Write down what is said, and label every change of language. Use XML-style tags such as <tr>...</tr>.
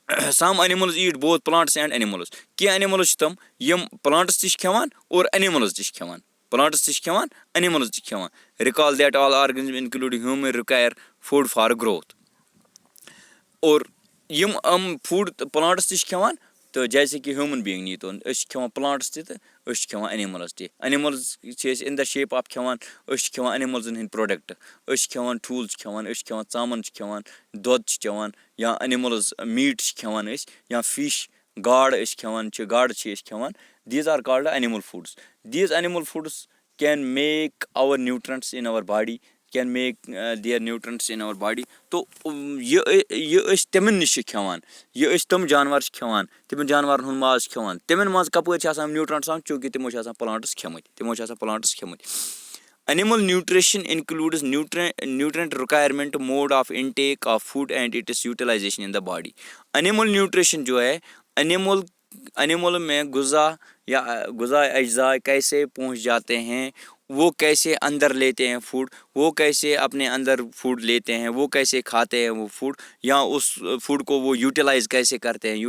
<en>some animals eat both plants and animals.</en> <ks>Kya animals چھِ تِم یِم plants تہِ چھِ کھٮ۪وان اور animals تہِ چھِ کھٮ۪وان. Plants تہِ چھِ کھٮ۪وان, animals تہِ چھِ کھٮ۪وان.</ks> <en>Recall that all organisms including human require food for growth.</en> <ks>اور یِم food plants تہِ چھِ کھٮ۪وان تہٕ</ks> <ur>جیسے کہ</ur> <en>human being</en> <ks>نیٖتون أسۍ چھِ کھٮ۪وان پلانٹس تہِ تہٕ أسۍ چھِ کھٮ۪وان اینِملز تہِ. اینِملز چھِ أسۍ</ks> <en>in the shape of</en> <ks>کھٮ۪وان, أسۍ چھِ کھٮ۪وان اینِملزن ہٕنٛدۍ پروڈکٹ, أسۍ چھِ کھٮ۪وان ٹھوٗل چھِ کھٮ۪وان, أسۍ چھِ کھٮ۪وان ژامن چھِ کھٮ۪وان, دۄد چھِ چٮ۪وان, یا اینِملز میٖٹ چھِ کھٮ۪وان أسۍ, یا فِش گاڈ أسۍ کھٮ۪وان چھِ, گاڈٕ چھِ أسۍ کھٮ۪وان.</ks> <en>These are called animal foods. These animal foods can make our nutrients in our body, can make their nutrients in our body.</en> <ks>تو یہِ أسۍ تِمن نِش چھِ کھٮ۪وان, یہِ أسۍ تِم جانور چھِ کھٮ۪وان, تِمن جانورن ہُنٛد ماز چھِ کھٮ۪وان, تِمن منٛز کپٲرۍ چھِ آسان نیوٗٹرنٹس آسان, چوٗنکہِ تِمو چھِ آسان plants کھٮ۪مٕتۍ.</ks> <en>Animal nutrition includes nutrient requirement, mode of intake of food and its utilization in the body.</en> <ur>Animal nutrition جو ہے animal میں غذا یا غذا اجزاء کیسے پہنچ جاتے ہیں, وہ کیسے اندر لیتے ہیں فوڈ, وہ کیسے اپنے اندر فوڈ لیتے ہیں, وہ کیسے کھاتے ہیں وہ فوڈ, یا اس فوڈ کو وہ یوٹیلائز کیسے کرتے ہیں.</ur>